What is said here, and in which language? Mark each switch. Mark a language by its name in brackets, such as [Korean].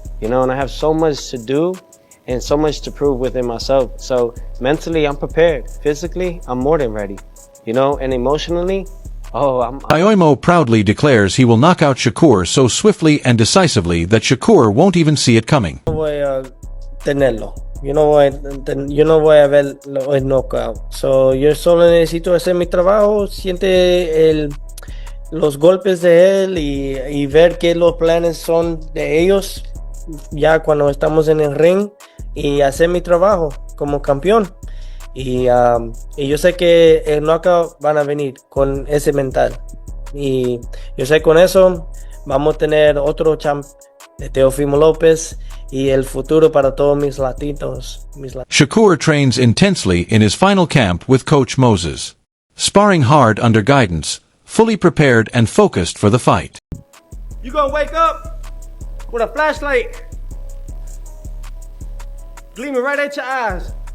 [English] You know, and I have so much to do and so much to prove within myself. So mentally, I'm prepared. Physically, I'm more than ready. You know, and emotionally, Teofimo proudly declares he will knock out Shakur so swiftly and decisively that Shakur won't even see it coming. [Spanish] Voy a tenerlo. Yo no voy a ver el knockout. So, yo solo necesito hacer mi trabajo, siente los golpes de él y ver qué los planes son de ellos ya cuando estamos en el ring y hacer mi trabajo como campeón. Y yo sé que el knockout van a venir con ese mental. Y yo sé con eso vamos a tener otro champ de Teofimo Lopez y el futuro para todos mis latinos. [English] Shakur trains intensely in his final camp with Coach Moses, sparring hard under guidance, fully prepared and focused for the fight. You gonna wake up with a flashlight gleaming right at your eyes.